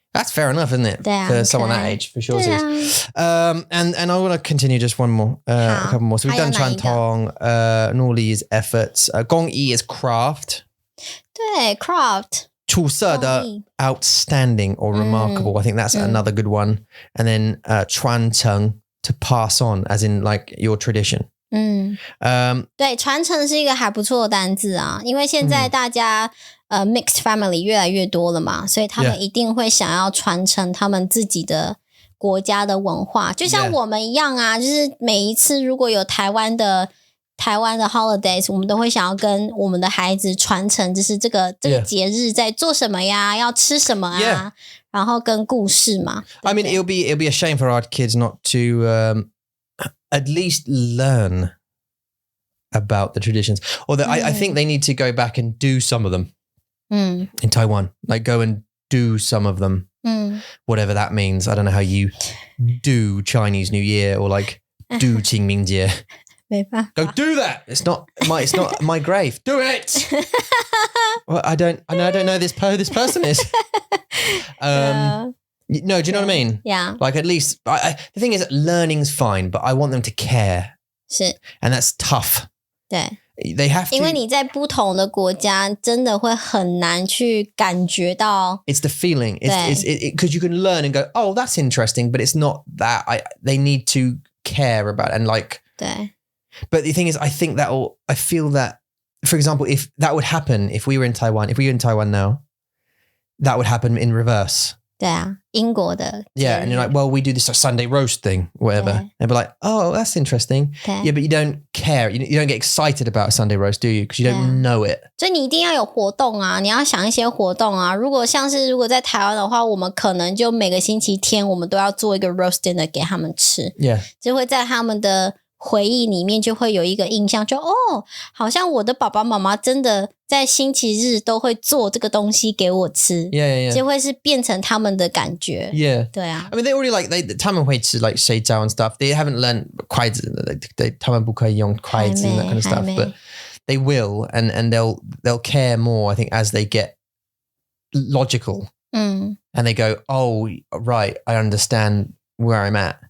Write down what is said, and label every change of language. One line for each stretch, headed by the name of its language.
English: That's fair enough, isn't it? For someone that age, for sure. And I want to continue just one more, a couple more. So we've done 传统, Norley is efforts. 工艺 is craft.
Chinese: 对 craft.
English: 出色的 outstanding or remarkable. I think that's another good one. And then 传承 to pass on, as in like your tradition.
Chinese: 对，传承是一个还不错的单字啊，因为现在大家
English: mixed family
Chinese: 越来越多了嘛，所以他们一定会想要传承他们自己的国家的文化，就像我们一样啊，就是每一次如果有台湾的 holidays， 我们都会想要跟我们的孩子传承，就是这个节日在做什么呀，要吃什么啊，然后跟故事嘛。
English: I mean, it'll be a shame for our kids not to at least learn about the traditions. Although I think they need to go back and do some of them in Taiwan. Like go and do some of them. Whatever that means. I don't know how you do Chinese New Year or like do Qingmingjie. Go do that. It's not my grave. Do it. Well, I don't know who this person is. No, do you know what I mean? Yeah. Like at least the thing is that learning's fine, but I want them to care.
Chinese: 是
English: And that's tough.
Chinese: 对
English: They have to.
Chinese: 因为你在不同的国家真的会很难去感觉到
English: It's the feeling. Because you can learn and go, oh, that's interesting, but it's not that. They need to care about it and like.
Chinese: 对
English: But the thing is, I feel that, for example, if that would happen, if we were in Taiwan now, that would happen in reverse.
Chinese: 对啊，英国的
English: Yeah, and you're like, well, we do this Sunday roast thing, whatever. And be like, oh, that's interesting. Yeah, but you don't care. You don't get excited about a Sunday roast, do you? Because you don't know it.
Chinese: 所以你一定要有活动啊，你要想一些活动啊。如果在台湾的话，我们可能就每个星期天我们都要做一个 roast dinner 给他们吃。
English: Yeah.
Chinese: 就会在他们的回忆里面就会有一个印象，就好像我的爸爸妈妈真的在星期日都会做这个东西给我吃，
English: Yeah.
Chinese: 就会是变成他们的感觉。
English: Yeah.
Chinese: 对啊
English: I mean, they already like
Chinese: 他们会吃
English: like 水饺 and stuff. They haven't learned 筷子，
Chinese: 他们不可以用筷子
English: and that kind of stuff, but they will, and they'll care more, I think, as they get logical. And they go, oh, right, I understand where I'm at.